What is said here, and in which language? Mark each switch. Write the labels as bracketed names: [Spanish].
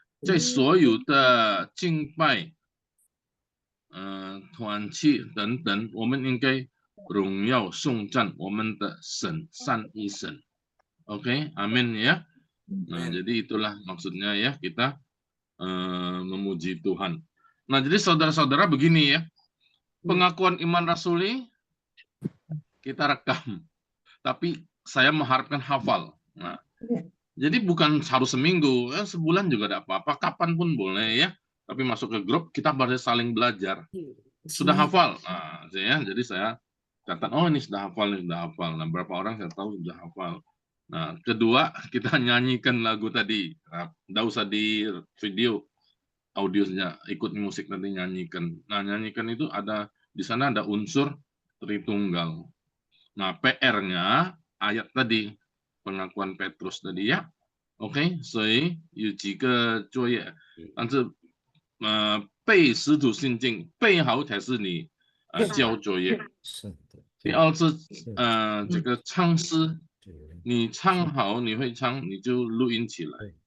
[Chinese] 在所有的敬拜、团契等等，我们应该荣耀颂赞我们的神三一神。 [Indonesian] Oke, amin ya. Nah, jadi itulah maksudnya ya kita memuji Tuhan. Nah, jadi saudara-saudara begini ya. Pengakuan iman rasuli kita rekam. Tapi saya mengharapkan hafal. Nah, jadi bukan harus seminggu, sebulan juga tidak apa-apa, kapan pun boleh ya. Tapi masuk ke grup kita harus saling belajar. Sudah hafal, nah, jadi saya catat, oh ini sudah hafal, ini sudah hafal. Nah, berapa orang saya tahu sudah hafal. Nah, kedua kita nyanyikan lagu tadi, tidak usah di video, audionya ikut musik nanti nyanyikan. Nah, nyanyikan itu ada di sana ada unsur Tritunggal. Nah, PR-nya ayat tadi, pengakuan Petrus tadi ya. [Chinese] OK， 所以有几个作业，但是背使徒信经背好才是你交作业。第二是这个唱诗，你唱好你会唱，你就录音起来。